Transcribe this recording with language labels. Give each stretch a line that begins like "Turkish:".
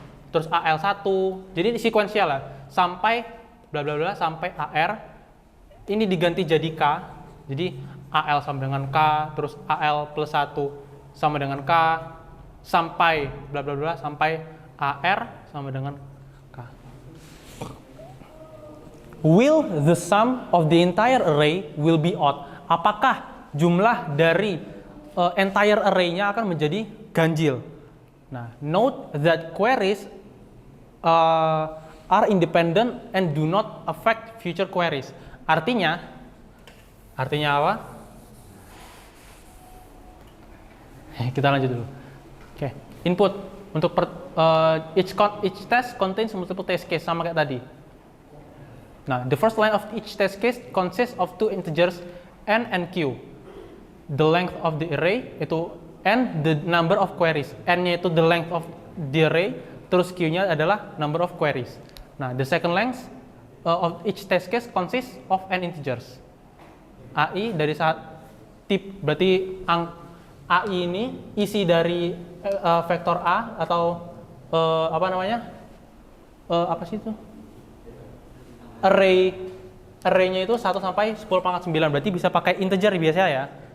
Indonesian: terus AL1, jadi sekuensial lah, sampai bla bla bla sampai AR, ini diganti jadi K, jadi AL sama dengan K, terus AL plus 1 sama dengan K, sampai bla bla bla sampai AR sama dengan K.
English: Will the sum of the entire array will be odd?
Indonesian: Apakah jumlah dari entire array-nya akan menjadi ganjil?
English: Nah, note that queries are independent and do not affect future queries.
Indonesian: Artinya apa? Kita lanjut dulu. Oke, input untuk
English: each test contains multiple test case
Indonesian: sama kayak tadi.
English: Nah, the first line of each test case consists of two integers n and q. The length of the array itu n, the number of queries.
Indonesian: N-nya itu
English: the length of the array,
Indonesian: terus q-nya adalah
English: number of queries. Nah, the second length of each test case consists of n integers.
Indonesian: AI dari tip berarti AI ini isi dari vektor A atau apa namanya? Apa sih itu? Array-nya itu 1 sampai 10 pangkat 9, berarti bisa pakai integer biasa ya.